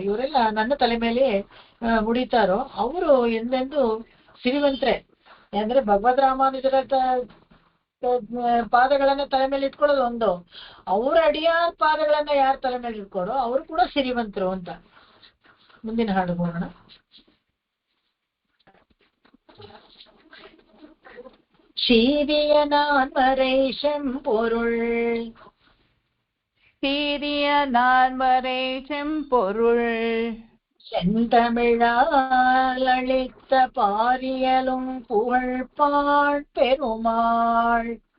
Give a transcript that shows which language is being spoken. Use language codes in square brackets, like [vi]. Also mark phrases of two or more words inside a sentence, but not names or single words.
[kn] ಇವರೆಲ್ಲ ನನ್ನ ತಲೆ ಮೇಲೆ ಮುಡಿತಾರೋ ಅವರು ಎಂದೆಂದು ಸಿರಿವಂತ್ರೆ. ಅಂದ್ರೆ ಭಗವದ್ ರಾಮಾನುಜರ ಪಾದಗಳನ್ನ ತಲೆ ಮೇಲೆ ಇಟ್ಕೊಳ್ಳೋದು ಒಂದು, ಅವ್ರ ಅಡಿಯಾರ್ ಪಾದಗಳನ್ನ ಯಾರು ತಲೆ ಮೇಲೆ ಇಟ್ಕೊಡೋ ಅವರು ಕೂಡ ಸಿರಿವಂತರು ಅಂತ. ಮುಂದಿನ ಹಾಡು ಹೋಗೋಣ. [ta] சீரிய நான்மறை செம்பொருள், சீரிய நான்மறை செம்பொருள், செந்தமிழால் அளித்த பாரியலும் புகழ்பாள் பெருமாள்.